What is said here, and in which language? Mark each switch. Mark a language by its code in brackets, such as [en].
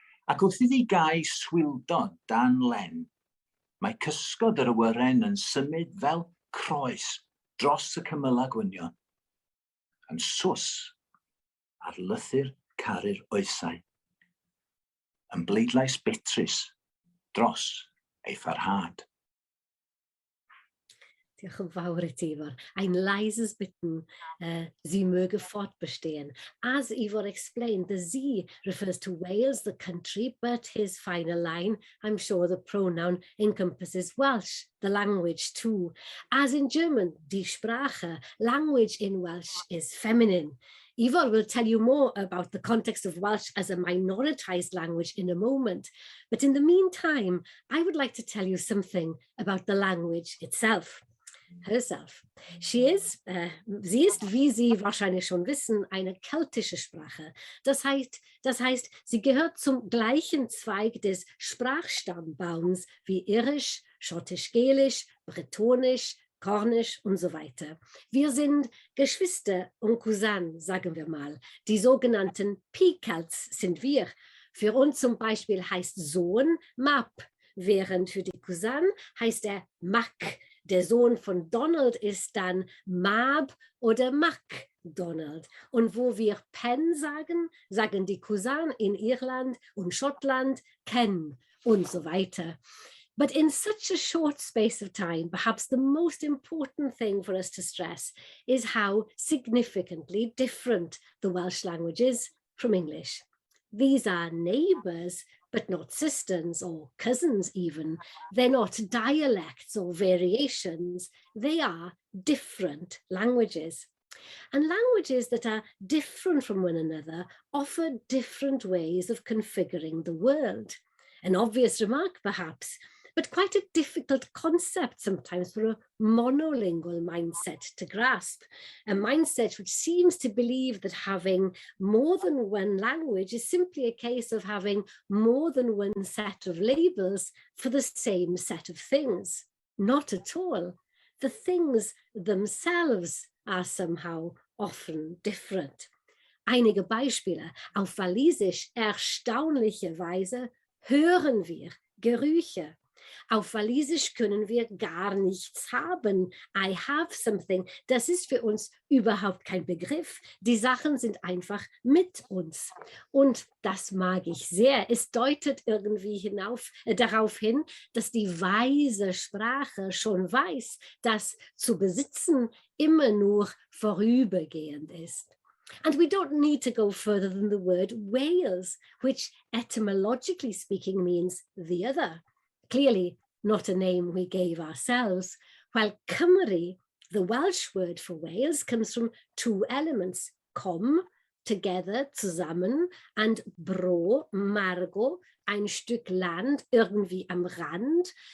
[cy] Ac wrth iddi gau swildo dan len, mae cysgod yr awyren yn symud fel croes dros y cymylau gwynion, yn sws ar lythyr caru'r oesau, yn bleidlais betrus dros ei pharhad. Diolch yn fawr I ti, Ifor. [de] Ein leises Bitten, sie möge fortbestehen. [en] As Ifor explained, the sie refers to Wales, the country, but his final line, I'm sure the pronoun encompasses Welsh, the language too. As in German, [de] die Sprache, [en] language in Welsh is feminine. Ifor will tell you more about the context of Welsh as a minoritized language in a moment. But in the meantime, I would like to tell you something about the language itself. Herself. [de] Sie ist, wie Sie wahrscheinlich schon wissen, eine keltische Sprache. Das heißt, sie gehört zum gleichen Zweig des Sprachstammbaums wie Irisch, Schottisch-Gälisch, Bretonisch, Kornisch und so weiter. Wir sind Geschwister und Cousins, sagen wir mal. Die sogenannten P-Celts sind wir. Für uns zum Beispiel heißt Sohn Map, während für die Cousin heißt er Mac. Der Sohn von Donald ist dann Mab oder MacDonald. Und wo wir Pen sagen, sagen die Cousins in Irland und Schottland Ken und so weiter. [en] But in such a short space of time, perhaps the most important thing for us to stress is how significantly different the Welsh language is from English. These are neighbours, but not sisters or cousins even. They're not dialects or variations. They are different languages. And languages that are different from one another offer different ways of configuring the world. An obvious remark, perhaps, but quite a difficult concept sometimes for a monolingual mindset to grasp, a mindset which seems to believe that having more than one language is simply a case of having more than one set of labels for the same set of things. Not at all. The things themselves are somehow often different. [de] Einige Beispiele. Auf Walisisch erstaunlicherweise hören wir Gerüche. Auf Walisisch können wir gar nichts haben. [en] I have something. [de] Das ist für uns überhaupt kein Begriff. Die Sachen sind einfach mit uns. Und das mag ich sehr. Es deutet irgendwie darauf hin, dass die weise Sprache schon weiß, dass zu besitzen immer nur vorübergehend ist. [en] And we don't need to go further than the word Wales, which etymologically speaking means the other. Clearly not a name we gave ourselves, while Cymru, the Welsh word for Wales, comes from two elements, com, together, zusammen, and bro, margo, [de] ein Stück Land, irgendwie am Rand.